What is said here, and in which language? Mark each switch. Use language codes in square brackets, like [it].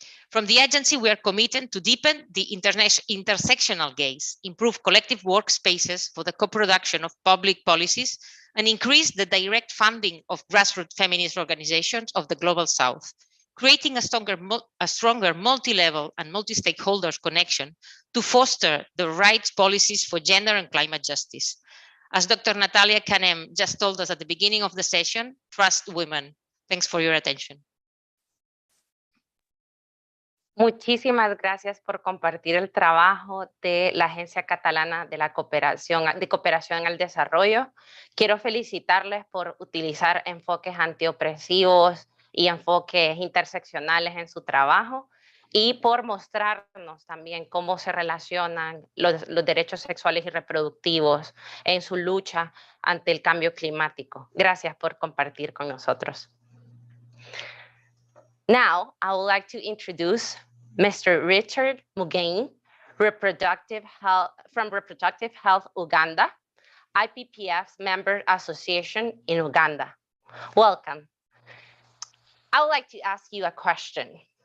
[en] From the agency, we are committed to deepen the intersectional gaze, improve collective workspaces for the co-production of public policies, and increase the direct funding of grassroots feminist organizations of the Global South, creating a stronger multi-level and multi-stakeholders connection to foster the right policies for gender and climate justice. As Dr. Natalia Canem just told us at the beginning of the session, trust women. Thanks for your attention. [es] Muchísimas gracias por compartir el trabajo de la Agencia Catalana de Cooperación al Desarrollo. Quiero felicitarles por utilizar enfoques antiopresivos y enfoques interseccionales en su trabajo y por mostrarnos también cómo se relacionan los derechos sexuales y reproductivos en su lucha ante el cambio climático. Gracias por compartir con nosotros. [en] Now, I would like to introduce Mr. Richard Mugain, from Reproductive Health Uganda, IPPF's member association in Uganda. Welcome. I would like to ask you a question.